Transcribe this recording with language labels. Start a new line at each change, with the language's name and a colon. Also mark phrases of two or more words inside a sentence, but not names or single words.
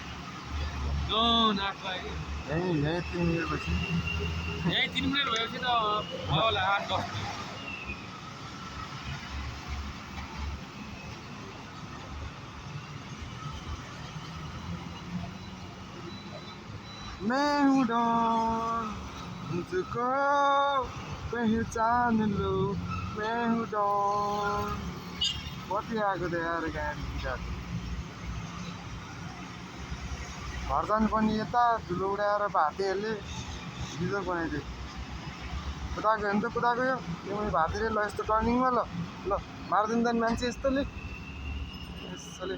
Nepali: यहीँ 3 मिनट पछि यहीँ 3 मिनट भएपछि त भयो होला 8-10
Hindi: मैं हूँ डॉन मुझको पहचान लो मैं हूँ डॉन
Nepali: कति आएको त यार गाडी घर जानु पनि यता धुलो उडाएर भातेहरूले बिजोग बनाइदियो कुदाएको हेर्नु त कुदाएको यो भातेले ल यस्तो टर्निङमा ल मारिदिनु त मान्छे यस्तोले यसले